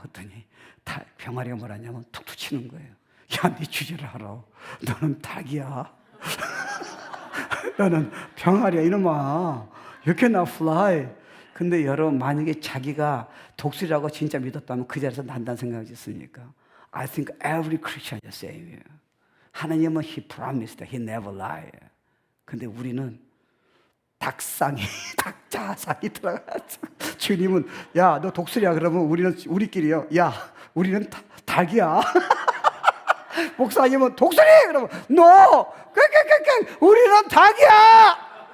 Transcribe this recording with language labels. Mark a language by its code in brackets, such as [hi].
[ko] 그랬더니 병아리가 뭐라냐면 툭툭 치는 거예요. 야, 네 주제를 알아. 너는 닭이야. 너는 병아리야, 이놈아. [en] You cannot fly. [ko] 근데 여러분, 만약에 자기가 독수리라고 진짜 믿었다면 그 자리에서 난다는 생각이 있습니까? [en] I think every Christian is the same. [ko] 하나님은 [en] He promised, He never lie. [ko] 근데 우리는 닭상이, 닭자상이 들어가서 주님은, 야, 너 독수리야. 그러면 우리끼리요. 야, 우리는 닭이야. 목사님은 독수리! 그러면, no! 우리는 닭이야!